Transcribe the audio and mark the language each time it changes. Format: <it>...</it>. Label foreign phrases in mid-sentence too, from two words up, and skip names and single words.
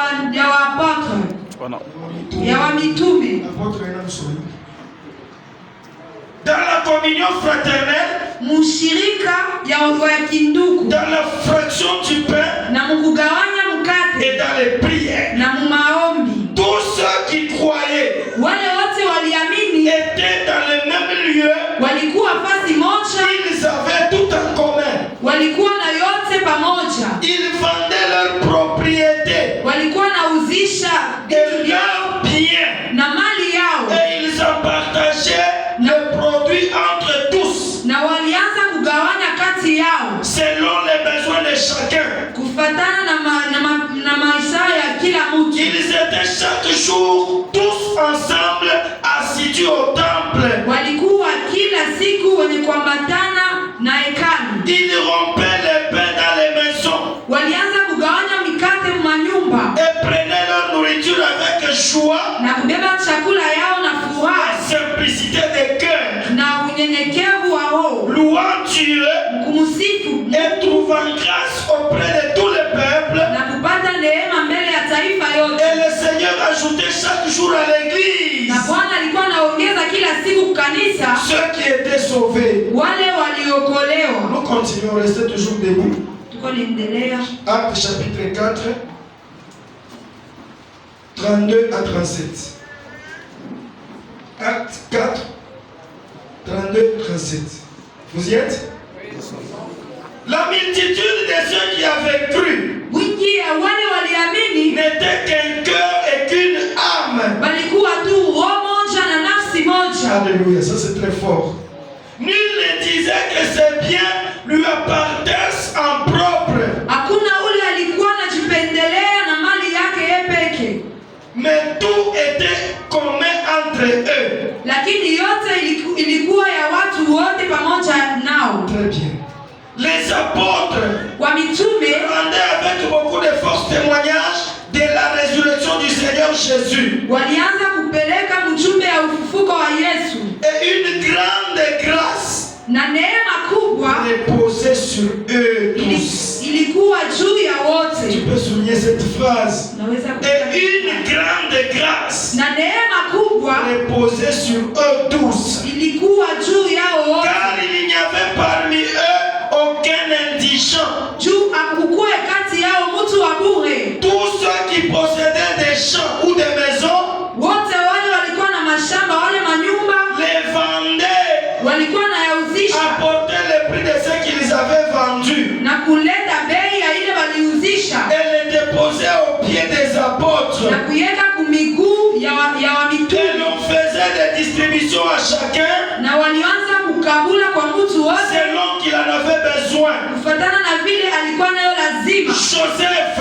<fr>apôtres,</fr> <sw>ya wa mitume.</sw> <fr>Dans la communion fraternelle,</fr> <sw>mushirika ya kindugu,</sw> <fr>dans la fraction du pain,</fr> <sw>na mukugawanya mkate,</sw> <fr>et dans les prières,</fr> <sw>na mumaombi.</sw> <fr>Tous ceux qui croyaient,</fr> <sw>wale wote waliamini,</sw> <fr>étaient dans le même lieu,</fr> <sw>walikuwa fasi moja,</sw> <fr>ils avaient tout en commun,</fr> <sw>walikuwa na yote pamoja,</sw> <fr>ils vendaient leurs propriétés,</fr> <sw>walikuwa nauzisha</sw> <fr>et leurs biens,</fr> <sw>na mali yao,</sw> <fr>et ils en partageaient le produit entre tous,</fr> <sw>na walianza kugawanya kati yao</sw> <fr>selon les besoins de chacun,</fr> <sw>kufatana na maisha ya kila mtu.</sw> <fr>Ils étaient chaque jour tous ensemble assidus au temple.</fr> <sw>Walikuwa kila siku wenye kuambatana na hekalu.</sw> <fr>Ils rompaient les pains dans les maisons,</fr> <sw>walianza kugawanya mikate manyumba,</sw> <fr>et prenaient leur nourriture avec joie,</fr> <sw>na kubeba chakula yao na furaha,</sw> <fr>simplicité de cœur,</fr> <sw>na unyenyekevu wa roho,</sw> <fr>louant Dieu</fr> <sw>kumsifu</sw> <fr>et trouvant grâce auprès de tout le peuple.</fr> <sw>na kupata neema mbele ya taifa yote.</sw> <fr>Et le Seigneur ajoutait chaque jour à l'église</fr> <sw>Na Bwana alikuwa anaongeza kila siku kanisa</sw> <fr>ceux qui étaient sauvés.</fr> <sw>wale waliokolewa.</sw> <fr>Nous continuons, restez toujours debout.</fr> <sw>Tuko niendelea.</sw> <fr>Actes chapitre 4, 32 à 37. Actes 4, 32, 37. Vous y êtes? La multitude de ceux qui avaient cru</fr> <sw>Wingi ya wale waliamini</sw> <fr>n'était qu'un cœur et qu'une âme.</fr> <sw>balikuwa tu roho moja na nafsi moja.</sw> <fr>Alléluia, ça c'est très fort. Nul ne disait que ses biens lui appartiennent en propre,</fr> <sw>Hakuna ule alikuwa anajipendelea na mali yake yeye peke,</sw> <fr>mais tout était commun entre eux.</fr> <sw>lakini yote ilikuwa ya watu wote pamoja nao.</sw> <fr>Très bien. Les apôtres</fr> <sw>Wa mitume</sw> <fr>rendaient avec beaucoup de force témoignage de la résurrection du Seigneur Jésus.</fr> <sw>walianza kupeleka mjumbe ya ufufuko wa Yesu,</sw> <fr>Et une grande grâce</fr> <sw>na neema kubwa</sw> <fr>reposait sur eux tous.</fr> <sw>ilikuwa juu ya</sw> <fr>Tu</fr> <sw>wote.</sw> <fr>peux souligner cette phrase.</fr> <sw>Naweza</sw> <fr>Et une grande grâce</fr> <sw>na neema kubwa</sw> <fr>reposait sur eux tous.</fr> <sw>ilikuwa juu yao wote,</sw> <fr>Car il n'y avait parmi eux aucun indigent.</fr> <sw>juu akukuwe kati yao mtu wa bure.</sw> <fr>Tous ceux qui possédaient des champs ou des maisons</fr> <sw>Wote wale walikuwa na mashamba, wale manyumba</sw> <fr>les vendaient,</fr> <sw>walikuwa na yauzisha</sw> <fr>apportaient le prix de ce qu'ils avaient vendu</fr> <sw>na kuleta bei ya ile waliuzisha</sw> <fr>et les déposaient aux pieds des apôtres.</fr> <sw>na kuiweka kumiguu ya wa</sw> <fr>Et</fr> <sw>mitume,</sw> <fr>l'on faisait des distributions à chacun</fr> <sw>na walianza kukabula kwa mtu wote</sw> <fr>selon qu'il en avait besoin.</fr> <sw>kufatana na vile alikuwa nayo lazima.</sw> <fr>Joseph,</fr>